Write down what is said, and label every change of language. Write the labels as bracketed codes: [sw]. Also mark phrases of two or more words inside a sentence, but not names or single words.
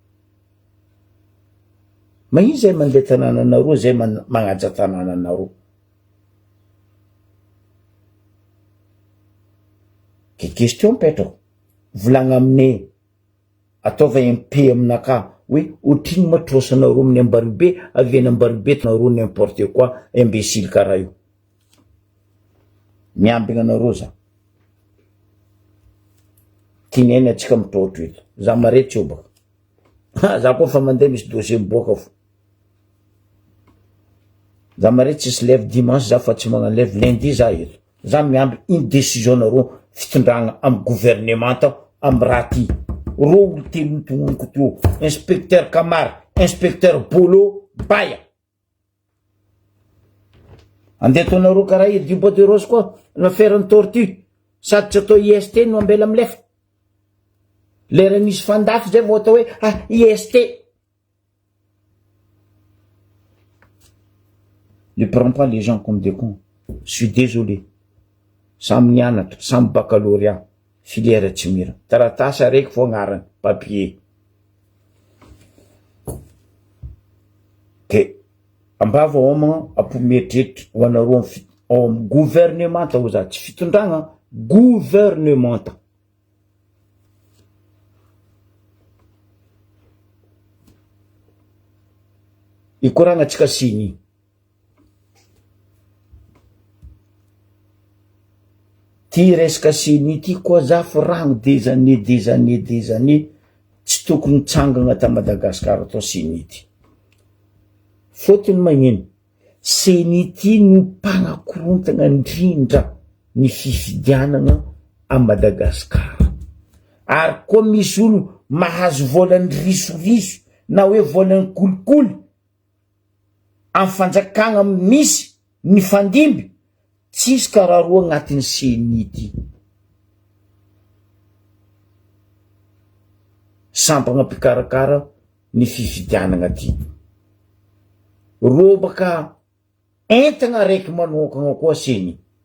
[mg] Magnino zay mandeha tanànanareo, zay magnaja tanànanareo. Ke question petrako. Volagna amine ataova MP aminaka hoe otrino matrosanareo amin'ny Ambaribe, avy Ambaribe tanareo [fr] n'importe quoi imbécile [mg] karaha io. Miambigna anareo za. Tineny atsika mitrotro eto. Za maretsy io baka. Za koa fa mandeha misy dossier miboaka fo. Za maretsy [fr] se lève dimanche [mg] za fa tsy magnalève lundi za eto. Za miamby [fr] une décision [mg] nareo fitondragna amy gouvernement amy raha ty. Ro olo telo nitononiko teo. Inspecteur Kamary, inspecteur Bolo, Baya. Andeha ataonareo karaha io Bois de Rose koa l'affaire ny tortue. Sady tsy atao IST no ambela milefa. Lera nisy fandafy zay vao atao hoe IST. [fr] Ne prends pas les gens comme des cons. Je suis désolé. [mg] Samy nianatra, samy baccalauréat, filière tsy mira. Taratasy araiky fo agnarany, papier. Ke ambava homagna ampometretry ho anareo amy gouvernement ho za tsy fitondragna, gouvernement. Ikoragna tsika siny. Ty resaka siny ty koa za fa ragno [fr] des années [mg] tsy tokony tsangagna ta Madagasikara atao siny ty. Fotony magnino siny ty no mpagnakorontagna indrindra ny fifidianagna a Madagasikara. ary koa misy olo mahazo volany risoriso na hoe volany kolikoly amin'ny fanjakagna misy ny fandimby tsisy karaharoa agnatin'ny senity sampagna mpikarakara ny fifidianagna ty ro baka entagna raiky manokagna koa seny